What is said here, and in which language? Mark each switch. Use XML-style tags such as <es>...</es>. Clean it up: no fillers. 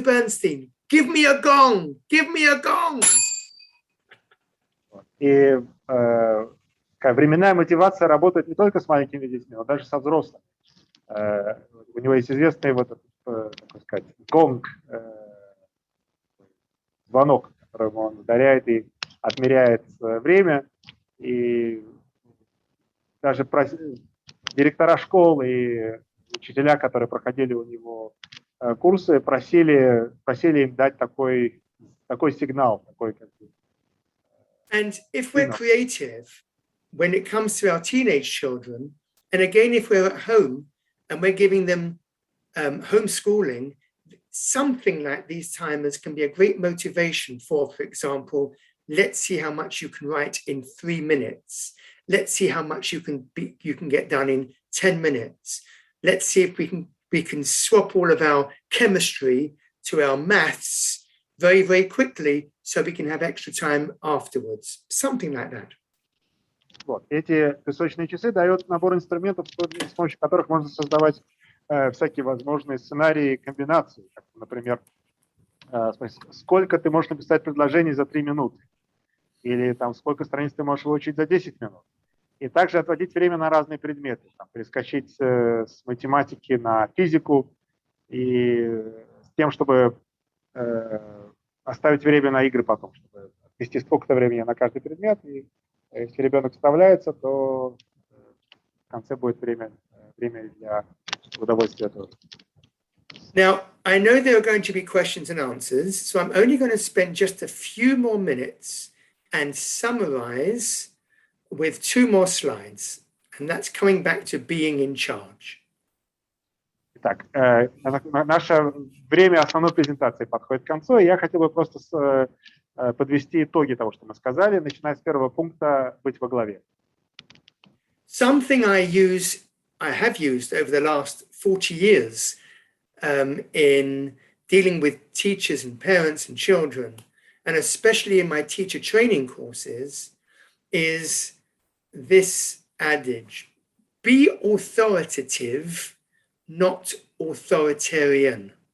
<en>Bernstейн, give me a gong, give me a gong.</en> <ru>И временная мотивация работает не только с маленькими детьми, но даже со взрослыми. У него есть известный так сказать, гонг, звонок, которым он ударяет и отмеряет время. И даже директора школ и учителя, которые проходили у него курсы, просили им дать такой сигнал, такой</ru> <en>And if we're creative, when it comes to our teenage children, and again, if we're at home and we're giving them homeschooling, something like these timers can be a great motivation for example, let's see how much you can write in 3 minutes. Let's see how much you can get done in 10 minutes. Let's see if we can swap all of our chemistry to our maths very, very quickly so we can have extra time afterwards. Something like that.</en> <ru>Вот. Эти песочные часы дают набор инструментов, с помощью которых можно создавать всякие возможные сценарии и комбинации. Как, например, сколько ты можешь написать предложений за 3 минуты, или там, сколько страниц ты можешь выучить за 10 минут. И также отводить время на разные предметы, там, перескочить с математики на физику, и с тем, чтобы оставить время на игры потом, чтобы ввести сколько-то времени на каждый предмет. И если ребенок справляется, то в конце будет время для удовольствия этого.</ru> <en>Now, I know there are going to be questions and answers, so I'm only going to spend just a few more minutes and summarize with 2 more slides, and that's coming back to being in charge.</en> <ru>Итак, наше время основной презентации подходит к концу, и я хотел бы просто подвести итоги того, что мы сказали, начиная с первого пункта «быть во главе».</ru> <en>Something I have used over the last 40 years in dealing with teachers and parents and children, and especially in my teacher training courses, is this adage: be authoritative, not authoritarian.</en>